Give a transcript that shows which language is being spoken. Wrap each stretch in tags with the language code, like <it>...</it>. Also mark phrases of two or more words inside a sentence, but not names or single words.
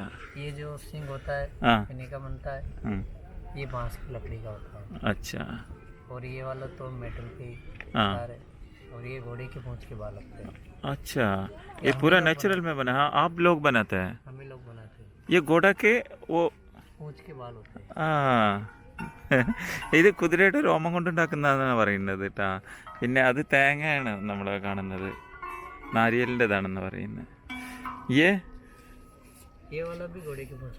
<hi>ये जो सिंग होता है इन्हीं का बनता है। ये बांस की लकड़ी का होता है। अच्छा। और ये वाला तो मेटल के तार है, और ये घोड़े के पूंछ के बाल लगते हैं। अच्छा, ये पूरा नेचुरल में बना है? आप लोग बनाते हैं? हम ही लोग बनाते हैं। ये घोड़ा के वो पूंछ के बाल होते हैं।</hi> <ml>ഇത് കുതിരയുടെ രോമം കൊണ്ടുണ്ടാക്കുന്നതാണ് പറയുന്നത് കേട്ടാ. പിന്നെ അത് തേങ്ങയാണ് നമ്മൾ കാണുന്നത്, നാരിയലിൻ്റെതാണെന്ന് പറയുന്നത്.</ml> <hi>ये वाला भी घोड़े के पूंछ,</hi>